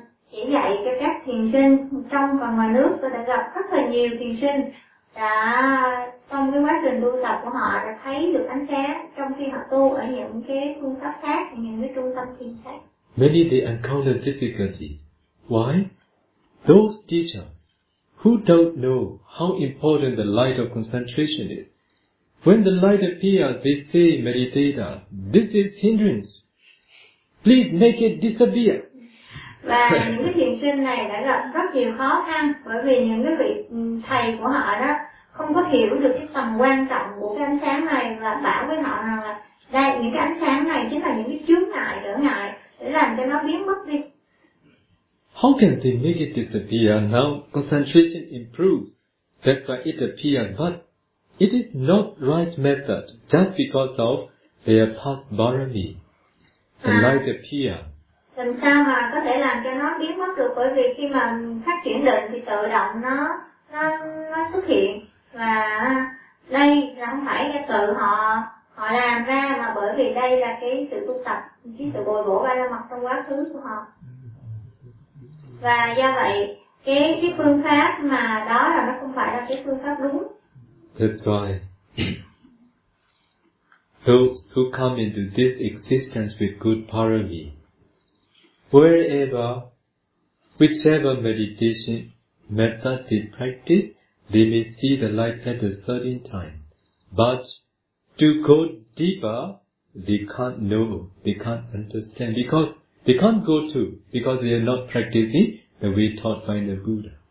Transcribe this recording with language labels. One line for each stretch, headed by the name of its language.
Vietnamese: Chỉ dạy cho các thiền sinh trong và ngoài nước, tôi đã gặp rất là nhiều thiền sinh đã trong cái quá trình tu tập của họ đã thấy được ánh sáng trong khi họ tu ở những cái phương pháp khác, những cái trung tâm thiền khác.
English: Many they encounter difficulty. Why? Those teachers who don't know how important the light of concentration is, when the light appears, they say, meditator, this is hindrance. Please make it disappear.
Vietnamese: Và những cái thiền sinh này đã gặp rất nhiều khó khăn, bởi vì những cái vị thầy của họ đó không có hiểu được cái tầm quan trọng của cái ánh sáng này, và bảo với họ rằng là đây, những cái ánh sáng này chính là những cái chướng ngại, trở ngại để làm cho nó biến mất đi.
English: How can they make it disappear? Now concentration improves, that's why it appears, but it is not right method just because of their past barami. The light appears.
Vietnamese: Làm sao mà có thể làm cho nó biến mất được, bởi vì khi mà phát triển định thì tự động nó xuất hiện. Và đây là không phải cho tự họ họ làm ra mà bởi vì đây là cái sự tu tập, cái sự bồi bổ ba la mật trong quá khứ của họ. Và do vậy cái phương pháp mà đó là nó không phải là cái phương pháp đúng.
English: That's why. Those who come into this existence with good parami, wherever, whichever meditation method they practice, they may see the light at a certain time. But to go deeper, they can't know, they can't understand, because they can't go to, because they are not practicing the way taught by the Buddha.